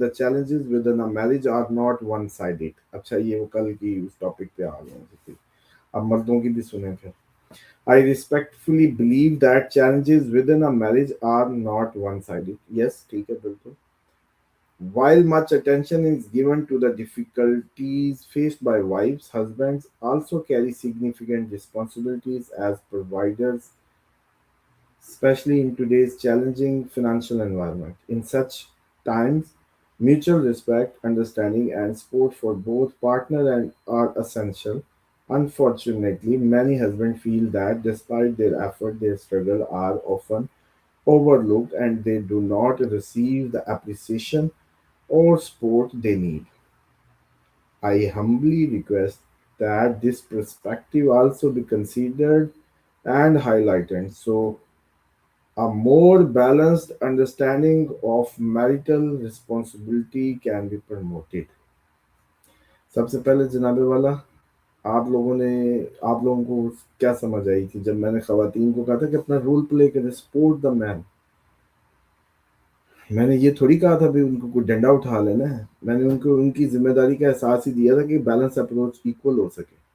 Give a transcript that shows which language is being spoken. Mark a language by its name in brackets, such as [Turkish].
[English] The challenges within a marriage are not one-sided. [Urdu] اچھا یہ وہ کل کی اس ٹاپک پہ آ گئے ہیں. اب مردوں کی بھی سنیں پھر. [English] I respectfully believe that challenges within a marriage are not one-sided. [Urdu] Yes, ٹھیک ہے بالکل. [English] While much attention is given to the difficulties faced by wives, husbands also carry significant responsibilities as providers, especially in today's challenging financial environment. In such times, mutual respect, understanding, and support for both are essential. Unfortunately, many husbands feel that despite their effort, their struggle are often overlooked and they do not receive the appreciation or support they need. I humbly request that this perspective also be considered and highlighted. So, A more balanced understanding of marital responsibility can be promoted. [Urdu] سب سے پہلے جناب والا آپ لوگوں کو کیا سمجھ آئی تھی جب میں نے خواتین کو کہا تھا کہ اپنا رول پلے کریں, [English] Support the man. [Urdu] میں نے یہ تھوڑی کہا تھا بھی ان کو کوئی ڈنڈا اٹھا لینا ہے, میں نے ان کو ان کی ذمہ داری کا احساس ہی دیا تھا کہ بیلنس اپروچ ایکول ہو سکے.